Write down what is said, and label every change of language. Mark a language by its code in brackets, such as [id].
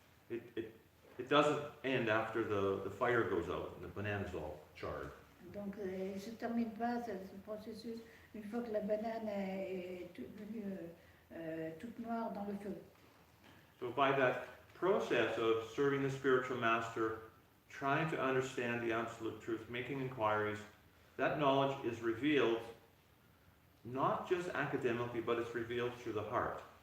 [en] It doesn't end after the fire goes out and the banana's all charred. [fr] Donc, il ne se termine pas ce processus une fois que la banane est devenue toute noire dans le feu. [en] So by that process of serving the spiritual master, trying to understand the absolute truth, making inquiries, that knowledge is revealed not just academically, but it's revealed through the heart.